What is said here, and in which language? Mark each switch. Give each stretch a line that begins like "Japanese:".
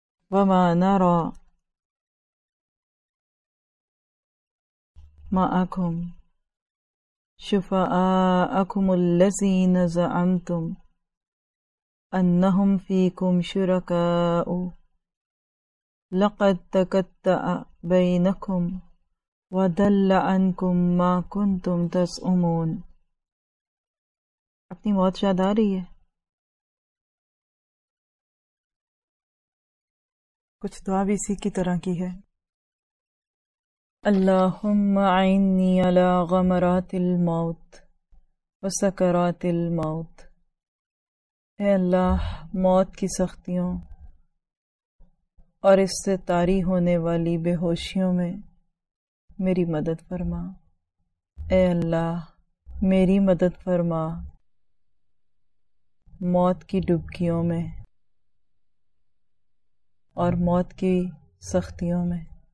Arabic: وَمَا نَرَى مَعَكُمْ شُفَعَاءَكُمُ الَّذِينَ زَعَمْتُمْ أَنَّهُمْ فِيكُمْ شُرَكَاءُ لَقَدْ تَقَطَّعَ بَيْنَكُمْ وَضَلَّ عَنكُم مَّا كُنتُمْ تَزْعُمُونَ.
Urdu: اپنی موت یاد آ رہی ہے؟ کچھ دعا بھی اسی کی طرح کی ہے،
Arabic: اللهم عيني على غمرات الموت وسكرات الموت.
Urdu: اے اللہ، موت کی سختیوں اور اس سے طاری ہونے والی بے ہوشیوں میں میری مدد فرما. اے اللہ، میری مدد فرما موت کی ڈبکیوں میں اور موت کی سختیوں میں.